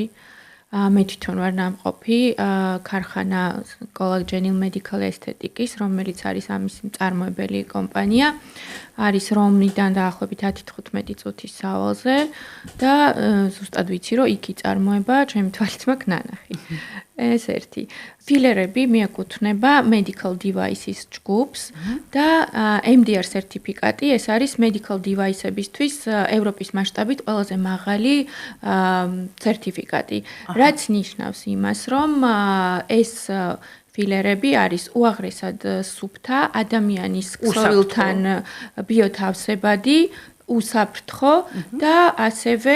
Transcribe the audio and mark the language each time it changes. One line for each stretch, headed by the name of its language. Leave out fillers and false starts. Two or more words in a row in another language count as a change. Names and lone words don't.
Georgian: მე თვითონ ვარ ნამყოფი ქარხანა Collagenil Medical Aesthetics, რომელიც არის ამის მწარმოებელი კომპანია. არის რომნიდან დაახლოებით 10-15 წუთის სავალზე და ზუსტად ვიცი, რომ იქ იწარმოება, ჩემი თვალით მაქვს ნანახი. ეს ერთი. ფილერები მიეკუთვნება
English: medical devices
Georgian: ჯგუფს და MDR სერტიფიკატი, ეს არის
English: medical device-ებისთვის
Georgian: ევროპის მასშტაბით ყველაზე მაღალი სერტიფიკატი. რაც ნიშნავს იმას, რომ ეს ფილერები არის უაღრესად სუფთა, ადამიანის ქსოვილთან ბიოთავსებადი, უსაფრთხო და ასევე